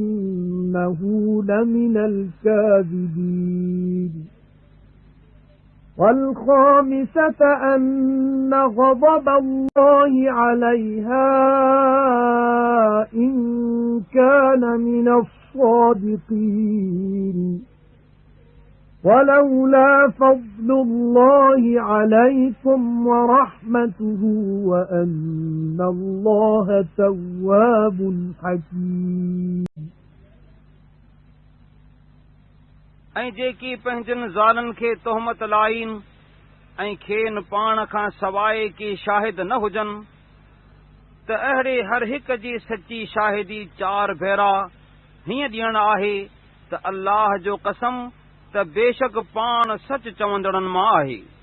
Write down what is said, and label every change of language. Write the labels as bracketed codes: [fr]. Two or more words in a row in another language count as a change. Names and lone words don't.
[ar] إنه لمن الكاذبين والخامسة أن غضب الله عليها إن كان من الصادقين ولولا فضل الله عليكم ورحمته وأن الله تواب حكيم [sd] ऐं जेकी पंहिंजनि ज़ालनि खे तोहमत लाइन ऐं खेनि पाण खां सवाइ की शाहिद न हुजनि त अहिड़े हर हिक जी सची शाहिदी 4 भेरा हीअं ॾियण आहे त अल्लाह जो कसम त बेशक पाण सच चवंदड़नि मां आहे